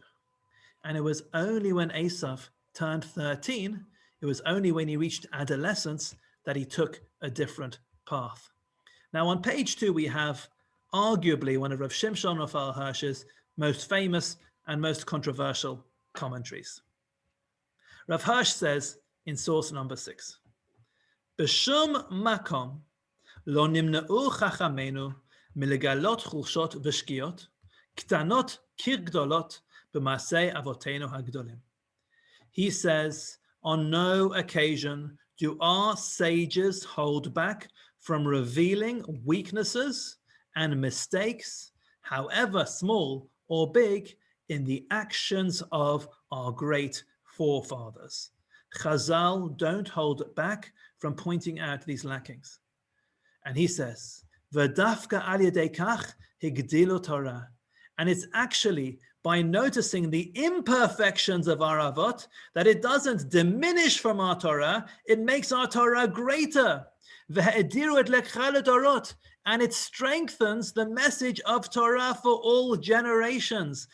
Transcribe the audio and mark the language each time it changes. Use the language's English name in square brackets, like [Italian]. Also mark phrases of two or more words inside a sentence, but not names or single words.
[English] And it was only when Esav turned 13, it was only when he reached adolescence that he took a different path. Now on page 2, we have arguably one of Rav Shimshon Raphael Hirsch's most famous and most controversial commentaries. Rav Hirsch says in source number 6, [Hebrew] בשום מקום לא נמנעו חכמינו מלגלות חולשות ושגיאות, קטנות כגדולות, [English] he says, on no occasion Do our sages hold back from revealing weaknesses and mistakes, however small or big, in the actions of our great forefathers? Chazal don't hold back from pointing out these lackings. And he says, [Hebrew] ודווקא על ידי כך הגדילו תורה. [English] And it's actually by noticing the imperfections of our avot that it doesn't diminish from our Torah, it makes our Torah greater. [Hebrew] והאדירו את לקחה לדורות. [English] And it strengthens the message of Torah for all generations.